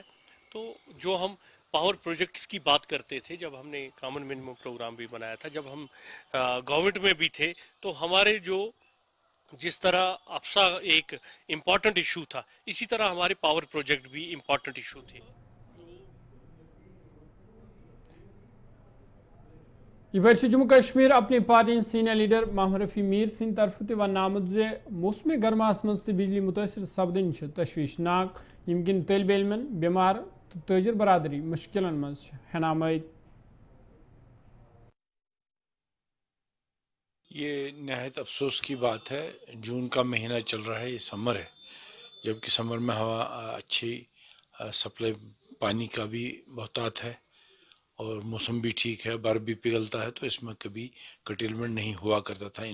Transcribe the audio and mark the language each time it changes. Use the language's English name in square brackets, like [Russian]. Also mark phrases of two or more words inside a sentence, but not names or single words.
[Hindi] तो जो हम [English] power projects [Hindi] की बात करते थे, जब हमने [English] common minimum program [Hindi] भी बनाया था, जब हम गवर्नमेंट में भी थे, तो हमारे जिस तरह अफसा एक [English] important issue [Hindi] था, इसी तरह हमारे [English] power project [Hindi] भी [English] important issue [Hindi] थे। [Kashmiri] ये जम्मू कश्मीर अपनी पार्टी सीनियर लीडर मोहम्मद रफी मीर सिंह तरफ वन आमुत जे मौसम गर्मास मज तो बिजली मुतासर सपदन तशवीशनाक, यमकिन तलब इलमन, बीमार तो ताजिर बरादरी मुश्किलन मज हनामत। [Hindi] ये नहायत अफसोस की बात है। जून का महीना चल रहा है, ये समर है, जबकि समर में हवा अच्छी सप्लाई पानी का भी बहुतात है और मौसम भी ठीक है, बर्फ भी पिघलता है, तो इसमें कभी कर्टेलमेंट नहीं हुआ करता था।